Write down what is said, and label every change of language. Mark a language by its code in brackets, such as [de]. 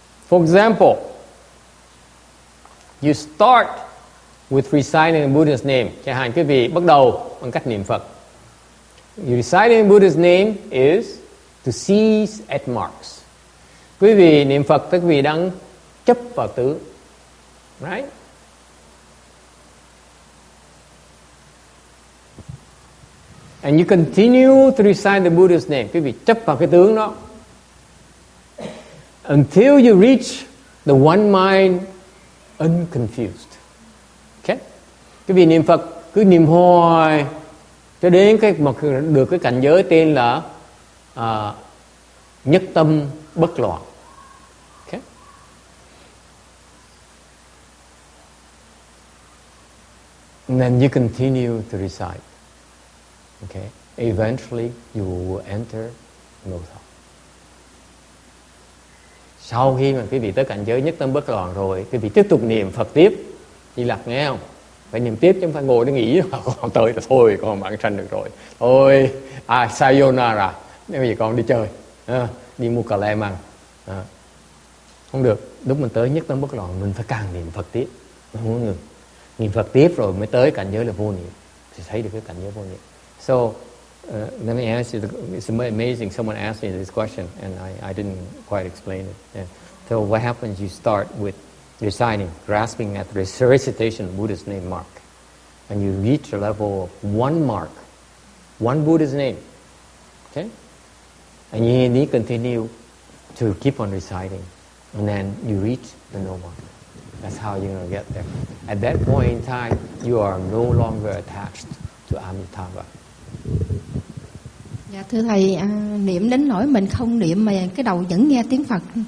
[en] For example, you start with reciting the Buddha's name. [vi] Chẳng hạn quý vị bắt đầu bằng cách niệm Phật. [en] You reciting Buddha's name is to seize at marks. [vi] Quý vị niệm Phật, quý vị đang chấp vào tướng. [en] Right? And you continue to recite the Buddha's name. [vi] Quý vị chấp vào cái tướng đó. [en] Until you reach the one mind unconfused. Okay? [vi] Quý vị niệm Phật cứ niệm hoài cho đến được cái cảnh giới tên là nhất tâm bất loạn. [en] Okay? And then you continue to recite. Okay? Eventually you will enter no thought. [vi] Sau khi mà quý vị tới cảnh giới nhất tâm bất loạn rồi, quý vị tiếp tục niệm Phật tiếp. Di Lặc nghe không? Phải niệm tiếp chứ không phải ngồi để nghĩ con tới là thôi, con bạn sanh được rồi. Thôi, sayonara, bây giờ con đi chơi, đi mua cà lem ăn. Không được, lúc mình tới nhất tâm bất loạn mình phải càng niệm Phật tiếp, không có ngừng. Niệm Phật tiếp rồi mới tới cảnh giới là vô niệm, thì thấy được cái cảnh giới vô niệm. [en] So, let me ask you, it's amazing someone asked me this question and I didn't quite explain it. Yeah. So what happens, you start with reciting, grasping at the recitation of Buddha's name mark. And you reach a level of one mark, one Buddha's name. Okay? And you need to continue to keep on reciting. And then you reach the no mark. That's how you're going to get there. At that point in time, you are no longer attached to Amitabha. [vi] Dạ thưa thầy, niệm đến nỗi mình không niệm mà cái đầu vẫn nghe tiếng Phật.